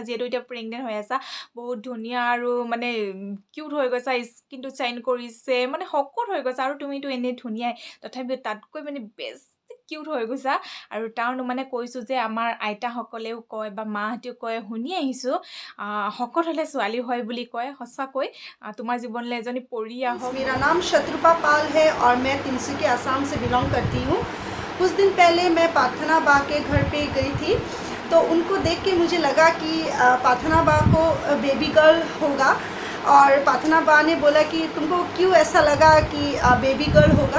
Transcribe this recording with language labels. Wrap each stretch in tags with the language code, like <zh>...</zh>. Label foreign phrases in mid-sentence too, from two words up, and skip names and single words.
<as>যিহেতু এতিয়া প্ৰেগনেণ্ট হৈ আছা, বহুত ধুনীয়া আৰু মানে কিউট হৈ গৈছা, স্কিনটো চাইন কৰিছে, মানে শকত হৈ গৈছা আৰু তুমিতো এনেই ধুনীয়াই, তথাপিও তাতকৈ মানে</as> <en>best cute</en> <as>হৈ গৈছা। আৰু তাৰ মানে কৈছোঁ যে আমাৰ আইতাসকলেও কয় বা মাহঁতেও কয়, শুনি আহিছোঁ শকত হ'লে ছোৱালী হয় বুলি কয়। সঁচাকৈ তোমাৰ জীৱনলৈ এজনী পৰি আহক।</as> <hi>मेरा नाम शत्रुपा पाल है और मैं तिनसुकिया असम से बिलोंग करती हूँ। कुछ दिन पहले मैं प्रार्थना बा के घर पे गई थी, तो उनको देख के मुझे लगा कि प्रार्थना बा को</hi> <en>baby girl</en> <hi>होगा। और प्रार्थना बा ने बोला कि तुमको क्यों ऐसा लगा कि</hi> <en>baby girl</en> <hi>होगा।</hi>